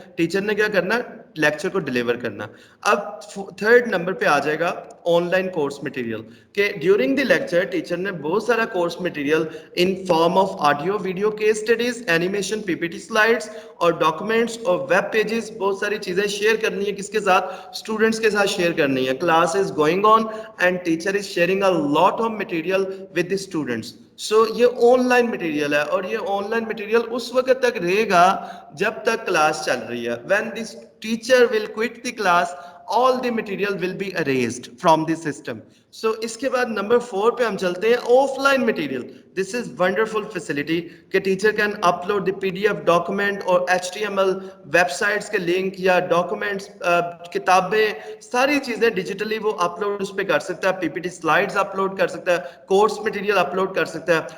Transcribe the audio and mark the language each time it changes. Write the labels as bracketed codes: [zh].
[ur] Teacher نے کیا کرنا, لیکچر کو ڈلیور کرنا. اب تھرڈ نمبر پہ آ جائے گا آن لائن کورس مٹیریل, کہ [en] during the lecture [ur] ٹیچر نے بہت سارا course material in form of audio, video, case studies, animation, P P T slides اور ڈاکومنٹس اور ویب پیجز, بہت ساری چیزیں شیئر کرنی ہے. کس کے ساتھ, اسٹوڈنٹس کے ساتھ شیئر کرنی ہے. [en] Class is going on and teacher is sharing a lot of material with the students. [ur] سو یہ آن لائن مٹیریل ہے, اور یہ آن لائن مٹیریل اس وقت تک رہے گا جب تک کلاس چل رہی ہے. [en] When this teacher will quit the class, all the material will be erased from the system. [ur] So اس کے بعد نمبر 4 پہ ہم چلتے ہیں, of line material. [en] this is wonderful facility [ur] کہ [en] teacher can upload the P D F document [ur] اور HTML web sites کے link یا ڈاکومنٹس, کتابیں, ساری چیزیں ڈیجیٹلی وہ اپلوڈ اس پہ کر سکتا ہے. پی پی ٹی سلائڈز اپلوڈ کر سکتا ہے, کورس مٹیریل اپلوڈ کر سکتا ہے.